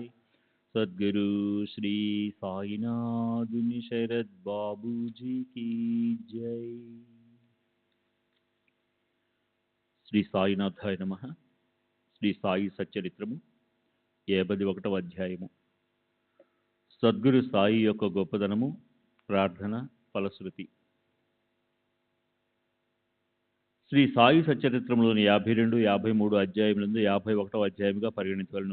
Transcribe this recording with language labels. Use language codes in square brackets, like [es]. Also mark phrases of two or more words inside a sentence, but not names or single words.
[hi] सद्गुरु श्री साईनाथ शरद बाबू जी की जय। [te] శ్రీ సాయినాథాయ నమః. శ్రీ సాయి సచ్చరిత్రము 51వ అధ్యాయము. సద్గురు సాయి యొక్క గొప్పదనము, ప్రార్థన, ఫలశ్రుతి. శ్రీ సాయి సచ్చరిత్రంలోని 52, 53 అధ్యాయములందు 51వ అధ్యాయముగా పరిగణించవలను.